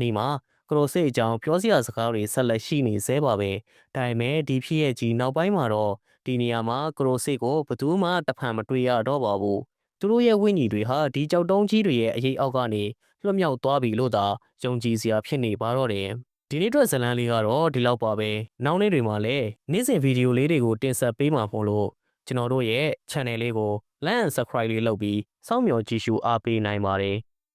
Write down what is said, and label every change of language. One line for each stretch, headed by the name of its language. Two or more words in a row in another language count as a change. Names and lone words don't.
Burmese: နီးမှာကရိုစစ်အကြောင်းပြောစရာစကားတွေဆက်လက်ရှိနေသေးပါပဲဒါပေမဲ့ဒီဖြစ်ရဲ့ကြီးနောက်ပိုင်းမှာတော့ဒီနေရာမှာကရိုစစ်ကိုဘယ်သူမှတဖန်မတွေ့ရတော့ပါဘူးသူတို့ရဲ့ဝိညာဉ်တွေဟာဒီကြောက်တုံးကြီးတွေရဲ့အရေးအောက်ကနေလွတ်မြောက်သွားပြီလို့သာယုံကြည်စရာဖြစ်နေပါတော့တယ်ဒီနေ့အတွက်ဇလန်းလေးကတော့ဒီလောက်ပါပဲနောက်နေ့တွေမှာလည်းနေ့စဉ်ဗီဒီယိုလေးတွေကိုတင်ဆက်ပေးမှာမို့လို့ကျွန်တော်တို့ရဲ့ channel လေးကို
English: like and subscribe
Burmese: လေးလုပ်ပြီးစောင့်မျှော်ကြည့်ရှုအားပေးနိုင်ပါတယ်